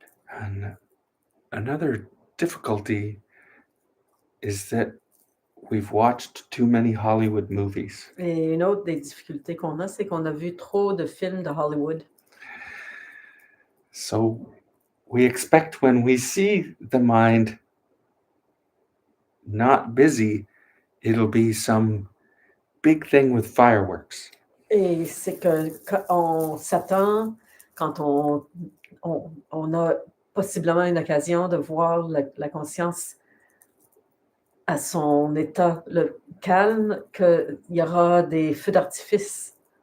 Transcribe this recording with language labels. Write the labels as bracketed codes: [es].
[en] And another difficulty is that we've watched too many Hollywood movies. [fr] Et une autre des difficultés qu'on a, c'est qu'on a vu trop de films de Hollywood. [en] So we expect when we see the mind not busy, it'll be some big thing with fireworks. [fr] Et c'est qu'on s'attend, quand on a possiblement une occasion de voir la conscience à son état le calme, qu'il y aura des feux d'artifice.